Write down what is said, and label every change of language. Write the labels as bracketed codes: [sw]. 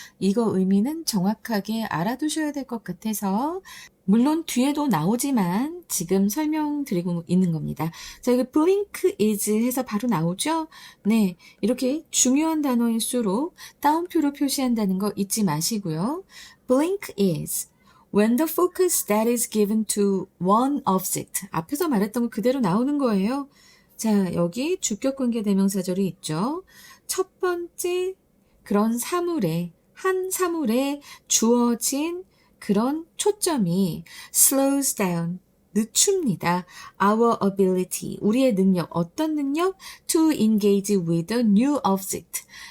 [ko] 이거 의미는 정확하게 알아두셔야 될 것 같아서 물론 뒤에도 나오지만 지금 설명드리고 있는 겁니다. 자, 이거 blink is 해서 바로 나오죠? 네, 이렇게 중요한 단어일수록 따옴표로 표시한다는 거 잊지 마시고요. [en] blink is when the focus that is given to one object [ko] 앞에서 말했던 거 그대로 나오는 거예요. 자, 여기 주격 관계 대명사절이 있죠. 첫 번째 그런 사물에, 한 사물에 주어진 그런 초점이 [en] slows down, [ko] 늦춥니다. [en] Our ability, [ko] 우리의 능력, 어떤 능력? [en] To engage with a new object.